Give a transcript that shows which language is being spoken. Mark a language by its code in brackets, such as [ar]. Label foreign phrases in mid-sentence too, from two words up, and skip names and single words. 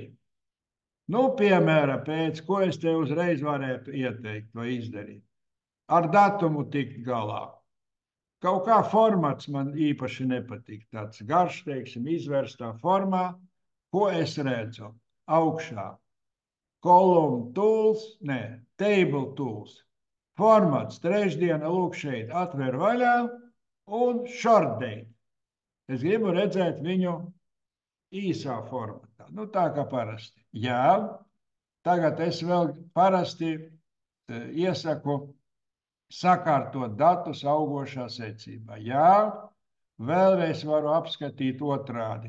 [lv] Piemēram, pēc ko es te uzreiz varētu ieteikt vai izdarīt. Ar datumu tikt galā. Kaut kā formāts man īpaši nepatīk. Tāds garš, teiksim, izvērstā formā. Ko es redzu? Augšā. [en] Column tools, table tools. [lv] Formāts, trešdiena, lūk šeit, atver vaļā un [en] short date. [lv] Es gribu redzēt viņu īsā formatā. Tā kā parasti. Jā, tagad es vēl parasti iesaku sakārtot datus augošā secībā. Jā, vēlreiz varu apskatīt otrādi.